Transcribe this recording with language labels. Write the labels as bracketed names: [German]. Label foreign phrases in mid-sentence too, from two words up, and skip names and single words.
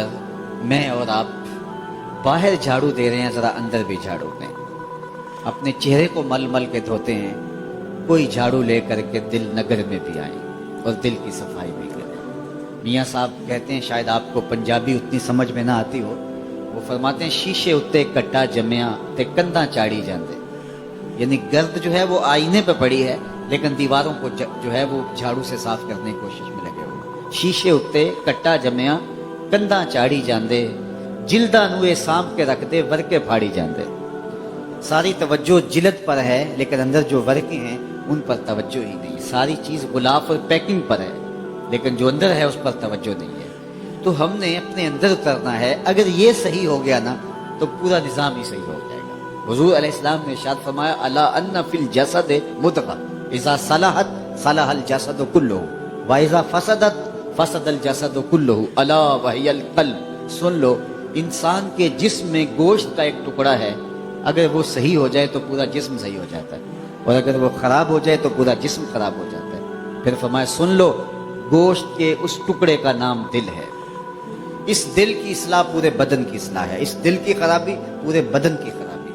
[Urdu] میں اور آپ باہر جھاڑو دے رہے ہیں، ذرا اندر بھی جھاڑو دیں، اپنے چہرے کو مل مل کے دھوتے ہیں، کوئی جھاڑو لے کر کے دل نگر میں بھی آئیں اور دل کی صفائی بھی کریں۔ میاں صاحب کہتے ہیں، شاید آپ کو پنجابی اتنی سمجھ میں نہ آتی ہو، وہ فرماتے ہیں [Punjabi] شیشے اتے کٹا جمیا تے کنداں چاڑی جاندے، [Urdu] یعنی گرد جو ہے وہ آئینے پہ پڑی ہے، لیکن دیواروں کو جو ہے وہ جھاڑو سے صاف کرنے کی کوشش میں لگے ہوئے۔ [Punjabi] شیشے اتے کٹا جمیا کنداں چاڑی جاندے، جلداں نوے سانپ کے رکھ دے ورکے پھاڑی جاندے۔ [Urdu] ساری توجہ جلد پر ہے، لیکن اندر جو ورکے ہیں ان پر توجہ ہی نہیں۔ ساری چیز غلاف اور پیکنگ پر ہے، لیکن جو اندر ہے اس پر توجہ نہیں ہے۔ تو ہم نے اپنے اندر اترنا ہے، اگر یہ صحیح ہو گیا نا تو پورا نظام ہی صحیح ہو جائے گا۔ حضور علیہ السلام نے ارشاد فرمایا [Arabic] الا ان فی الجسد مضغہ اذا صلحت صلح الجسد کلہ واذا فسدت فسد الجسد کلہ الا وہی القلب۔ [Urdu] سن لو، انسان کے جسم میں گوشت کا ایک ٹکڑا ہے، اگر وہ صحیح ہو جائے تو پورا جسم صحیح ہو جاتا ہے، اور اگر وہ خراب ہو جائے تو پورا جسم خراب ہو جاتا ہے۔ پھر فرمایا سن لو، گوشت کے اس ٹکڑے کا نام دل ہے، اس دل کی اصلاح پورے بدن کی اصلاح ہے، اس دل کی خرابی پورے بدن کی خرابی۔